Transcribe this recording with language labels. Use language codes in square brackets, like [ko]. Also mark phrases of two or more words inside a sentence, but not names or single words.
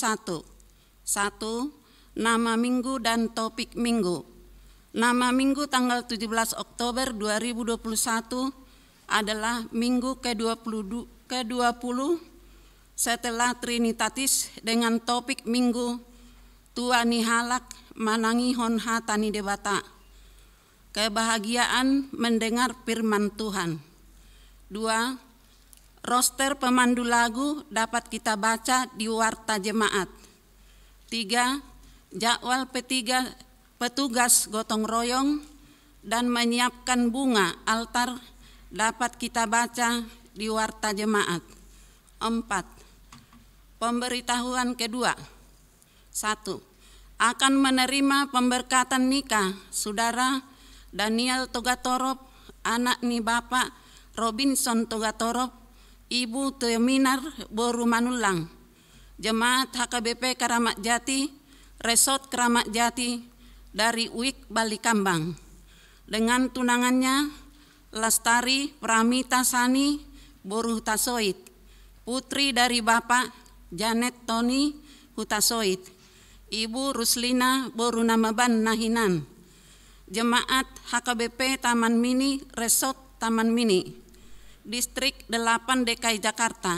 [id] 1. Nama Minggu dan topik Minggu. Nama Minggu tanggal 17 Oktober 2021 adalah minggu ke-20 setelah Trinitatis dengan topik minggu [bbc] Tua ni halak manangihon hatani debata. [id] Kebahagiaan mendengar firman Tuhan. 2. Roster pemandu lagu dapat kita baca di Warta Jemaat. 3. Jadwal petugas gotong royong dan menyiapkan bunga altar dapat kita baca di Warta Jemaat. 4. Pemberitahuan kedua. 1. Akan menerima pemberkatan nikah Saudara Daniel Togatorop, anak ni Bapak Robinson Togatorop, Ibu Teminar Boru Manulang, Jemaat HKBP Keramat Jati, Resort Keramat Jati dari UIK Balikambang. Dengan tunangannya Lastari Pramita Sani Boru Hutasoit, putri dari Bapak Janet Tony Hutasoit, Ibu Ruslina Boru Namaban Nahinan, Jemaat HKBP Taman Mini Resort Taman Mini, Distrik 8 DKI Jakarta.